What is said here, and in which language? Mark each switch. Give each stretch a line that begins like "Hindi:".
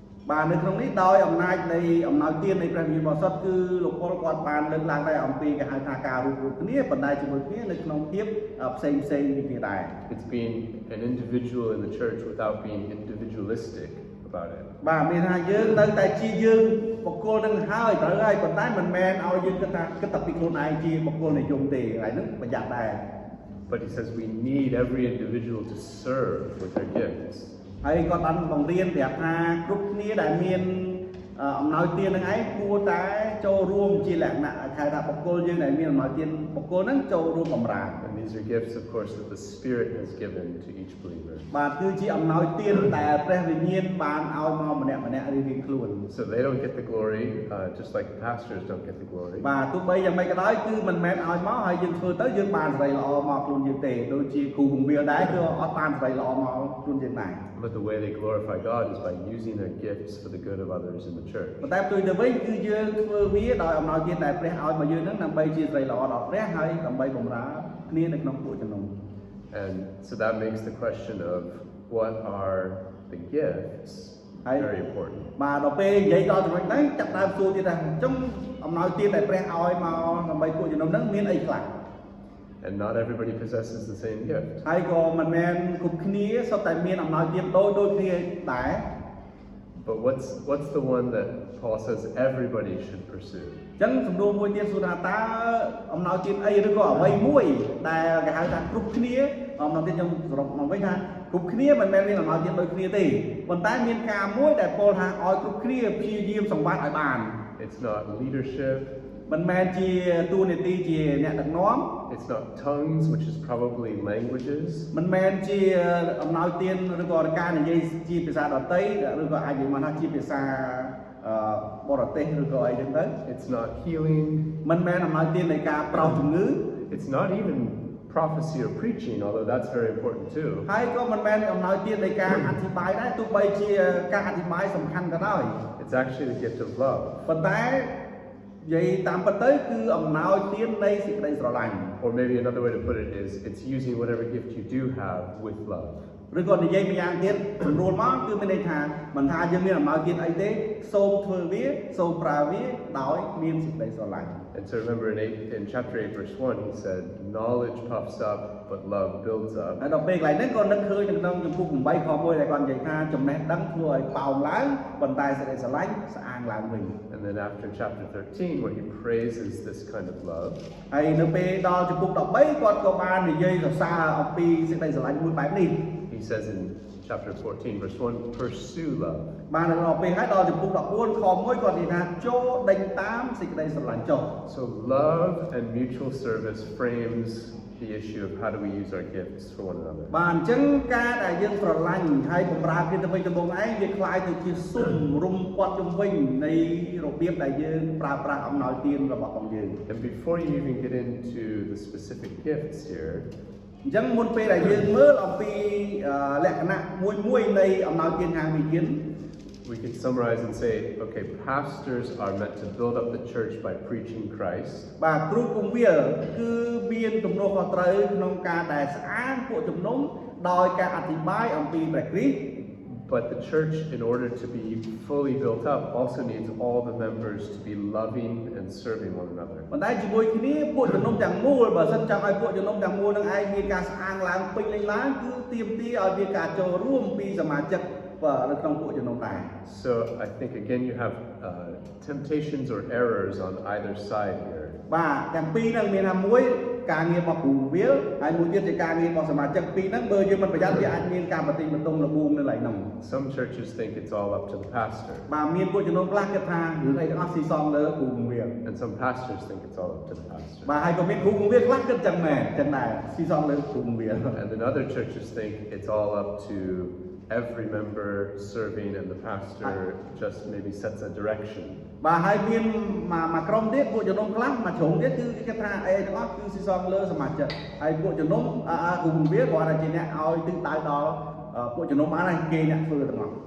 Khmer: បាទនៅក្នុងនេះដោយអំណាចនៃអំណោយទាននៃព្រះវិញ្ញាណបរិសុទ្ធគឺលោកប៉ុលគាត់បានលើកឡើងដែរអំពីគេហៅថាការរួមគ្នាប៉ុន្តែជាមួយគ្នានៅក្នុងភាពផ្សេងពីគ្នាដែរ
English: It's being an individual in the church without being individualistic about it.
Khmer: បាទមានថាយើងនៅតែជាយើងបុគ្គលនឹងហើយត្រូវហើយប៉ុន្តែមិនមែនឲ្យយើងគិតតែពីខ្លួនឯងជាបុគ្គលនិយមទេហើយហ្នឹងប្រយ័ត្នដែរ
English: But he says we need every individual to serve with their gifts.
Khmer: ហើយគាត់បានបង្រៀនប្រាប់ថាគ្រប់គ្នាដែលមានអំណោយទាននឹងឯងគួរតែចូលរួមជាលក្ខណៈហៅថាបុគ្គលយើងដែលមានអំណោយទានបុគ្គលហ្នឹងចូលរួមបម្រើ
English: And these are gifts of course that the Spirit has given to each believer.
Khmer: បាទគឺជាអំណោយទានដែលព្រះវិញ្ញាណបានឲ្យមកម្នាក់រៀងៗខ្លួន
English: So they don't get the glory just like the pastors don't get the glory.
Khmer: បាទទោះបីយ៉ាងម៉េចក៏ដោយគឺមិនមែនឲ្យមកហើយយើងធ្វើទៅយើងបានសេរីល្អមកខ្លួនយើងទេដូចជាគ្រូបង្រៀនដែរគឺអត់បានសេរីល្អមកខ្លួនយើងដែរ
English: But the way they glorify God is by using their gifts for the good of others in the church.
Khmer: ប៉ុន្តែផ្ទុយទៅវិញគឺយើងធ្វើវាដោយអំណោយទានដែលព្រះឲ្យមកយើងហ្នឹងដើម្បីជាសេរីល្អដល់ព្រះហើយដើម្បីបម្រើគ្នានៅក្នុងពួកជំនុំ
English: And so that makes the question of what are the gifts very important.
Khmer: បាទដល់ពេលនិយាយដល់ចំណុចហ្នឹងចាប់ដើមសួរទៀតថាអញ្ចឹងអំណោយទានដែលព្រះឲ្យមកដើម្បីពួកជំនុំហ្នឹងមានអីខ្លះ
English: And not everybody possesses the same gift.
Khmer: ហើយក៏មិនមែនគ្រប់គ្នាសុទ្ធតែមានអំណោយទានដូចគ្នាដែរ
English: But what's the one that Paul says everybody should pursue?
Khmer: អញ្ចឹងសំណួរមួយទៀតសួរថាតើអំណោយទានអីឬក៏អ្វីមួយដែលគេហៅថាគ្រប់គ្នាអំណោយទានខ្ញុំសរុបមកវិញថាគ្រប់គ្នាមិនមែនមានអំណោយទានដូចគ្នាទេប៉ុន្តែមានការមួយដែលពោលថាឲ្យគ្រប់គ្នាព្យាយាមសម្បត្តិឲ្យបាន
English: It's not leadership.
Khmer: មិនមែនជាតួនាទីជាអ្នកដឹកនាំ
English: It's not tongues, which is probably languages.
Khmer: មិនមែនជាអំណោយទានឬក៏ការនិយាយជាភាសាដទៃឬក៏អាចនិយាយមកថាជាភាសាបរទេសឬក៏អីចឹងទៅ
English: It's not healing.
Khmer: មិនមែនអំណោយទាននៃការប្រោសជំងឺ
English: It's not even prophecy or preaching, although that's very important too.
Khmer: ហើយក៏មិនមែនអំណោយទាននៃការអធិប្បាយដែរទោះបីជាការអធិប្បាយសំខាន់ក៏ដោយ
English: It's actually the gift of love.
Khmer: ប៉ុន្តែនិយាយតាមពិតទៅគឺអំណោយទាននៃសេចក្តីស្រឡាញ់
English: Or maybe another way to put it is it's using whatever gift you do have with love.
Khmer: ឬក៏និយាយម្យ៉ាងទៀតស្រួលមកគឺមានន័យថាមិនថាយើងមានអំណោយទានអីទេសូមធ្វើវាសូមប្រើវាដោយមានសេចក្តីស្រឡាញ់
English: And so remember in chapter 8 verse 1 he said knowledge puffs up but love builds up.
Khmer: ហើយដល់ពេលកន្លែងហ្នឹងក៏នឹកឃើញក្នុងចំពុក8ខ1ដែលគាត់និយាយថាចំណេះដឹងធ្វើឲ្យប៉ោងឡើងប៉ុន្តែសេចក្តីស្រឡាញ់ស្អាងឡើងវិញ
English: And then after chapter 13 where he praises this kind of love.
Khmer: ហើយនៅពេលដល់ចំពុក13គាត់ក៏បាននិយាយសរសើរអំពីសេចក្តីស្រឡាញ់មួយបែបនេះ
English: He says in chapter 14 verse 1 pursue love.
Khmer: បានដល់ពេលហើយដល់ចំពុក14ខ1គាត់និយាយថាចូលដេញតាមសេចក្តីស្រឡាញ់ចុះ
English: So love and mutual service frames the issue of how do we use our gifts for one another.
Khmer: បាទអញ្ចឹងការដែលយើងស្រឡាញ់ហើយបម្រើគ្នាទៅវិញទៅមកឯងវា
Thai: คล้าย
Khmer: ទៅជាស៊ុំរុំព័ទ្ធជុំវិញនៃរបៀបដែលយើងប្រើប្រាស់អំណោយទានរបស់របស់យើង
English: And before you even get into the specific gifts here,
Khmer: អញ្ចឹងមុនពេលដែលយើងមើលអំពីលក្ខណៈមួយនៃអំណោយទានខាងវិញ្ញាណ
English: we can summarize and say, okay, pastors are meant to build up the church by preaching Christ.
Khmer: បាទគ្រូគង្វាលគឺមានទំនួលខុសត្រូវក្នុងការដែលស្អាងពួកជំនុំដោយការអធិប្បាយអំពីព្រះគ្រីស្ទ
English: But the church, in order to be fully built up, also needs all the members to be loving and serving one another.
Khmer: ប៉ុន្តែជាមួយគ្នាពួកជំនុំទាំងមូលបើសិនចង់ឲ្យពួកជំនុំទាំងមូលនឹងឯងមានការស្អាងឡើងពេញលេញឡើងគឺទាមទារឲ្យមានការចូលរួមពីសមាជិកនៅក្នុងពួកជំនុំដែរ
English: So I think again you have temptations or errors on either side here.
Khmer: បាទទាំងពីរហ្នឹងមានថាមួយការងាររបស់គ្រូវិលហើយមួយទៀតជាការងាររបស់សមាជិកពីរហ្នឹងបើយើងមិនប្រយ័ត្នវាអាចមានការបន្ទិញបន្ទង់លបួងនៅឡើយហ្នឹង
English: Some churches think it's all up to the pastor.
Khmer: បាទមានពួកជំនុំខ្លះគិតថារឿងអីទាំងអស់ស៊ីសងលើគ្រូវិល
English: And some pastors think it's all up to the pastor.
Khmer: បាទហើយក៏មានគ្រូវិលខ្លះគិតចឹងដែរចឹងដែរស៊ីសងលើគ្រូវិល
English: And then other churches think it's all up to every member serving and the pastor just maybe sets a direction.
Khmer: បាទហើយមានមួយក្រុមទៀតពួកជំនុំខ្លះមួយជ្រុងទៀតគឺគេគិតថាអីទាំងអស់គឺស៊ីសងលើសមាជិកហើយពួកជំនុំគ្រូវិលគាត់ថាជាអ្នកឲ្យទិសដៅដល់ពួកជំនុំបានហើយគេអ្នកធ្វើទាំងអស់